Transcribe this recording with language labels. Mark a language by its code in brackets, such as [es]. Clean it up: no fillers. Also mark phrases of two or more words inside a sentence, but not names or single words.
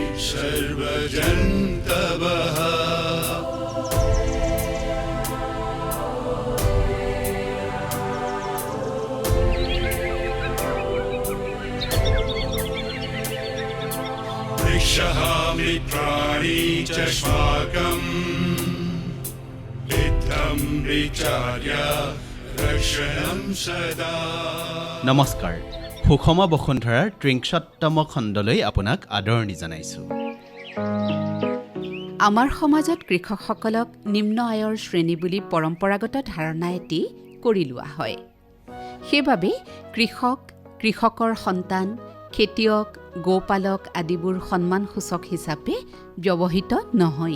[sa] सर्वजन्तवः मित्राणि च श्वाकम् इत्थं विचार्य रक्षणं सदा। [as] নমস্কাৰ, সুষম বসুন্ধৰাৰ 63তম খণ্ডলৈ আপোনাক আদৰণি জনাইছোঁ। আমাৰ সমাজত কৃষকসকলক নিম্ন আয়ৰ শ্ৰেণী বুলি পৰম্পৰাগত ধাৰণা এটি কৰি লোৱা হয়। সেইবাবে কৃষক, কৃষকৰ সন্তান, খেতিয়ক, গোপালক আদিবোৰ সন্মানসূচক হিচাপে ব্যৱহৃত নহয়।